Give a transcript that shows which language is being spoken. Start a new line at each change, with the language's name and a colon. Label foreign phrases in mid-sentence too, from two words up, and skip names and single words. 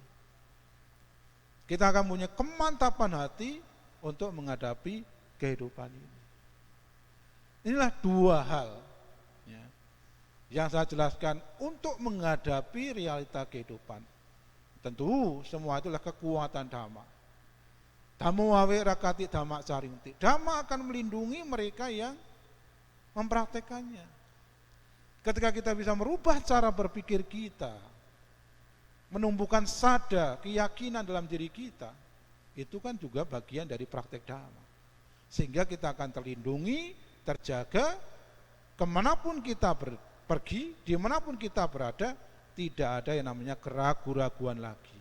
Indonesian: Kita akan punya kemantapan hati untuk menghadapi kehidupan ini. Inilah dua hal ya, yang saya jelaskan untuk menghadapi realita kehidupan. Tentu semua itulah kekuatan Dhamma.
Pali: Dhammo wawe rakati dhamma carinti.
Indonesian: Dhamma akan melindungi mereka yang mempraktekannya. Ketika kita bisa merubah cara berpikir kita, menumbuhkan sada, keyakinan dalam diri kita, itu kan juga bagian dari praktek Dhamma. Sehingga kita akan terlindungi, terjaga, kemanapun kita pergi, dimanapun kita berada, tidak ada yang namanya keraguan-raguan lagi.